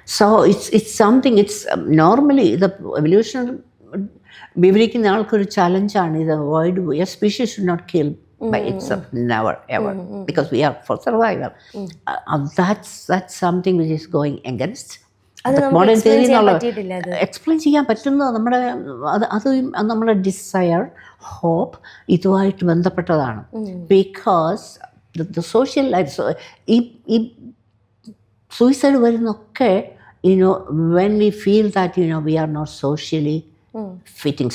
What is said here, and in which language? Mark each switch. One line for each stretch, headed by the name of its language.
English: so it's something, it's normally
Malayalam: ഇത് evolution വിവരിക്കുന്ന ആൾക്കൊരു ചലഞ്ചാണ് ഇത്.
English: Avoid a species should not kill by itself, never ever, because we are for survival. That's something which is going against
Malayalam: modern theory എന്നുള്ള explain ചെയ്യാൻ പറ്റുന്നത് അത് നമ്മുടെ desire, hope ഇതുമായിട്ട് ബന്ധപ്പെട്ടതാണ്.
English: because the social life,
Malayalam: ഈ suicide വരുന്നൊക്കെ
English: when we feel that we are not socially fitting.